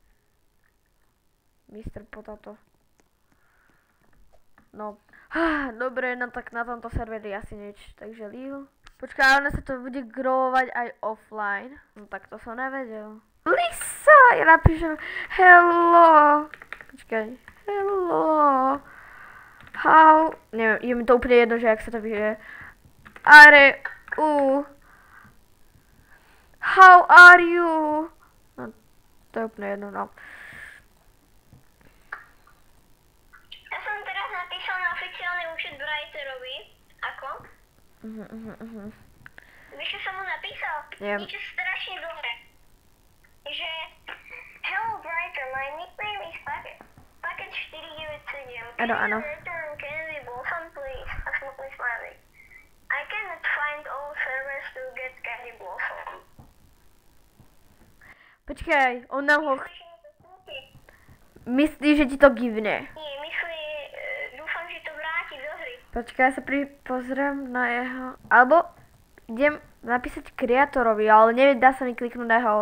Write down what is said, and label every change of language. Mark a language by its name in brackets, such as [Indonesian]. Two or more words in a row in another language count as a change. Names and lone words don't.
[Slovak] Mr. Potato. No. Dobre, no tak na tomto serveri asi nič. Takže leave. Počkaj, ale sa to bude growovať aj offline. No tak to som nevedel. Lisa! Ja napíšem hello. Počkaj. [English] Hello. How... [Slovak] Neviem, je mi to úplne jedno, že jak sa to píše. [English] How are you? [Slovak] No, to je úplne jedno, no. Ja som teraz napísal na oficiálny účet Brightorovi. Ako? Víš, čo som mu napísal? Niečo strašne dlhé. [English] Že hello Brighter, my nickname is Packet 497. [Slovak] Áno. [English] Can we blossom please? [Slovak] A smutný smiley. [English] I cannot find all servers to get Candy Blossom. [Slovak] Počkaj, on nám ho... Myslí, že ti to givne. Nie, myslí, dúfam, že to vráti do hry. Počkaj, ja sa pozriem na jeho... Alebo idem napísať kreatorovi, ale neviem, dá sa mi kliknúť na jeho...